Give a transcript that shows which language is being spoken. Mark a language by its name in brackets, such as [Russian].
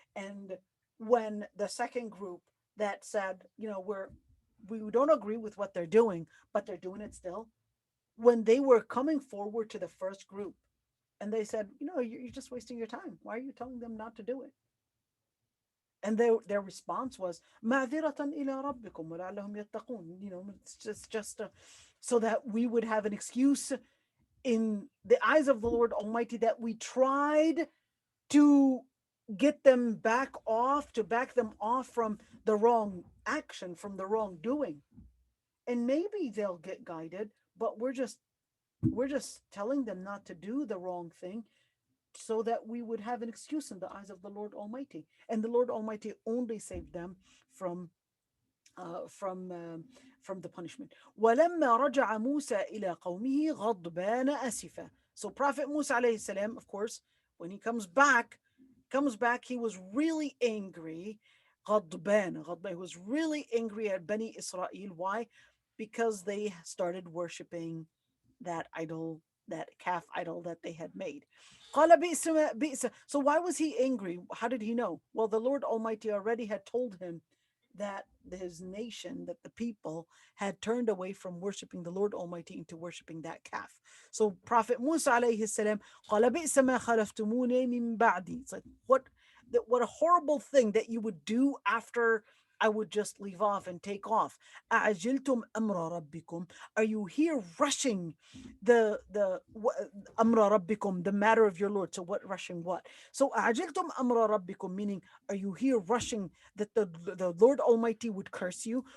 [English] And when the second group that said, we don't agree with what they're doing, but they're doing it still, when they were coming forward to the first group and they said, you're just wasting your time. Why are you telling them not to do it? And their response was, [Arabic] معذرة إلى ربكم ولعلهم يتقون. [English] It's just so that we would have an excuse in the eyes of the Lord Almighty that we tried to get them back them off from the wrong action, from the wrong doing. And maybe they'll get guided, but we're just telling them not to do the wrong thing so that we would have an excuse in the eyes of the Lord Almighty. And the Lord Almighty only saved them from uh, from um, from the punishment. [Arabic] ولما رجع موسى إلى قومه غضبان أسفا. [English] So Prophet Musa alayhi salam, of course, when he comes back, he was really angry. [Arabic] غضبان. [English] He was really angry at Bani Israel. Why? Because they started worshiping that idol, that calf idol that they had made. [Arabic] قال بئس. [English] So why was he angry? How did he know? Well, the Lord Almighty already had told him that his nation, that the people had turned away from worshiping the Lord Almighty into worshiping that calf. So Prophet Musa alayhi salam, [Arabic] قال بئس ما خلفتموني من بعدي. [English] It's like what a horrible thing that you would do after I would just leave off and take off. [Arabic] أعجلتم أمر ربكم. [English] Are you here rushing [Arabic] أمر ربكم, [English] the matter of your Lord? So what rushing what? So [Arabic] أعجلتم أمر ربكم, [English] meaning are you here rushing that the Lord Almighty would curse you?